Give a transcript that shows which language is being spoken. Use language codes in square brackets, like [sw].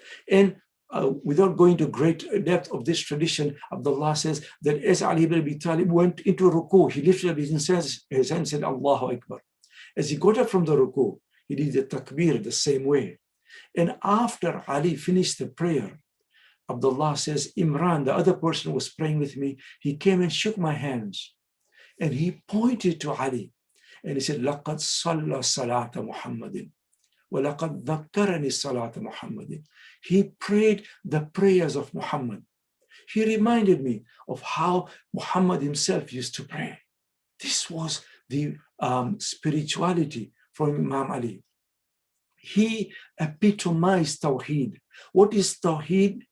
[en] And without going to great depth of this tradition, Abdullah says that as Ali ibn Abi Talib went into ruku, he lifted up his hand and said, Allahu Akbar. As he got up from the ruku, he did the takbir the same way. And after Ali finished the prayer, Abdullah says, Imran, the other person who was praying with me, he came and shook my hands. And he pointed to Ali. And he said, [ar] لَقَدْ صَلَّى صَلَاةَ مُحَمَّدٍ وَلَقَدْ ذَكَّرَنِي صَلَاةَ مُحَمَّدٍ. [en] He prayed the prayers of Muhammad. He reminded me of how Muhammad himself used to pray. This was the spirituality from Imam Ali. He epitomized Tawheed. What is Tawheed?